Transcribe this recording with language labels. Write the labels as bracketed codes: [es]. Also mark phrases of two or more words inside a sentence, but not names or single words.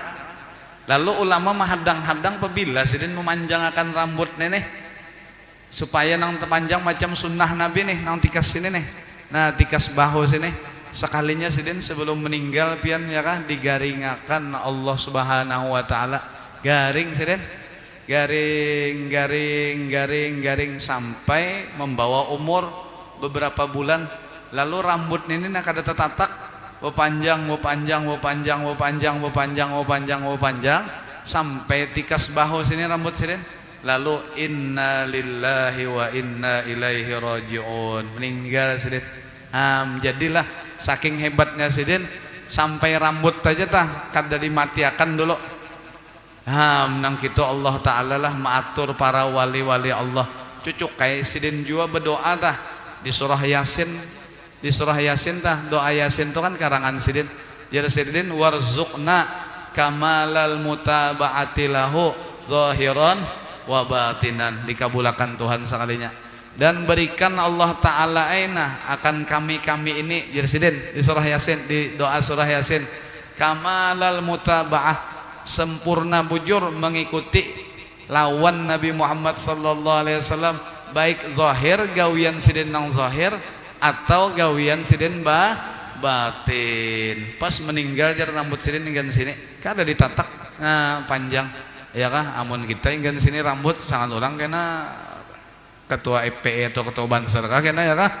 [bjn] Lalu ulama menghadang-hadang pebila sidin memanjangkan rambut nenek supaya nang terpanjang macam sunnah Nabi nih nang tikas sini nih nah tikas bahu sini sekalinya sidin sebelum meninggal pian ya kan digaringakan Allah [ar] سبحانه وتعالى [bjn] garing sidin garing sampai membawa umur beberapa bulan. Lalu rambut ini nak ada tetatak panjang sampai tikas bahu sini rambut sidin. Lalu [ar] إنا لله وإنا إليه راجعون [bjn] meninggal sidin. Jadilah saking hebatnya sidin sampai rambut aja tah kada dimatiakan dulu. Nang gitu [ar] الله تعالى [bjn] lah maatur para wali-wali Allah cucuk kayak sidin jua berdoa tah di surah Yasin tah doa Yasin itu kan karangan sidin jadi sidin [ar] وارزقنا كمال المتابعة له ظاهرا وباطنا [bjn] dikabulakan Tuhan sekalinya dan berikan [ar] الله تعالى [bjn] akan kami ini jersidin di surah Yasin di doa surah Yasin [ar] كمال المتابعة [bjn] sempurna bujur mengikuti lawan Nabi Muhammad [ar] صلى الله عليه وسلم [bjn] baik zahir gawian sidin nang zahir atau gawian sidin batin. Pas meninggal jar rambut sidin hingga sini kada ditatak panjang ya kah. Amun kita hingga sini rambut sangat orang kena ketua FPE atau ketua Banser kah kena ya kah.